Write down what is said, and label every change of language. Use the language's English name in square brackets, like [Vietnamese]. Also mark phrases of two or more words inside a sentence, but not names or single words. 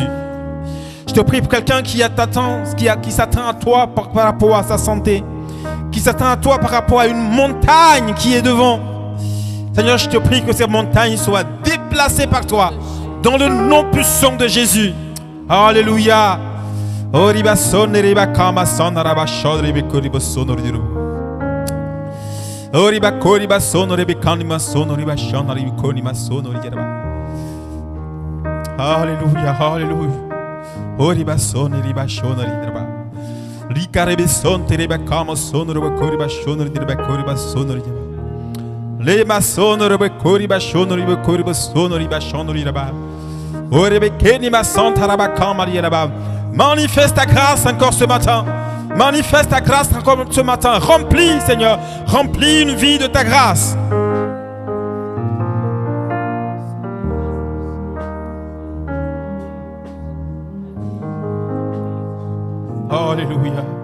[French] Je te prie pour quelqu'un qui s'attend à toi par rapport à sa santé, qui s'attend à toi par rapport à une montagne qui est devant. Seigneur, je te prie que cette montagne soit déplacée par toi, dans le nom puissant de Jésus. Alléluia. Oriba soneriba kama sonaraba shodribi kuriba sonoriru. Oriba koriba sonoribi kanima sonoriba shonaribi konima sonoriba. Alléluia, alléluia. Oriba soneriba shonariba. Rikarebe sonteriba kama sonoriba koriba shonoriba koriba sonoriba. Lema sonoriba koriba shonoriba koriba sonoriba shonoriba. Oriba kenima sontaraba kama riba. Manifeste ta grâce encore ce matin. Manifeste ta grâce encore ce matin. Remplis, Seigneur. Remplis une vie de ta grâce. Alléluia.